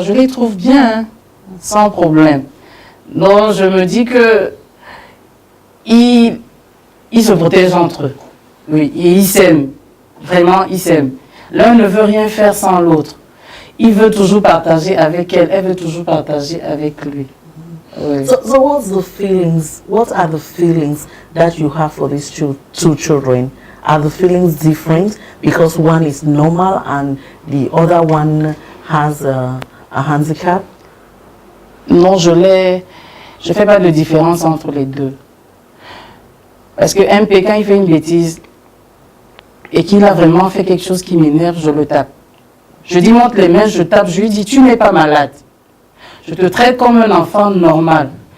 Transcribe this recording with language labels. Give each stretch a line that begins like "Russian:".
French: Je les trouve bien, hein, sans problème. Donc, je me dis que ils se protègent entre eux. Oui, et ils s'aiment. Vraiment, ils s'aiment. L'un ne veut rien faire sans l'autre. Il veut toujours partager avec elle, elle veut toujours partager avec lui. Oui.
English: So what's the feelings? What are the feelings that you have for these two children? Are the feelings different because one is normal and the other one has a handicap?
French: Non, je fais pas de différence entre les deux. Parce que MP, quand il fait une bêtise et qu'il a vraiment fait quelque chose qui m'énerve, je le tape. Je dis, monte les mains, je tape, je lui dis, tu n'es pas malade. Je te traite comme un enfant normal.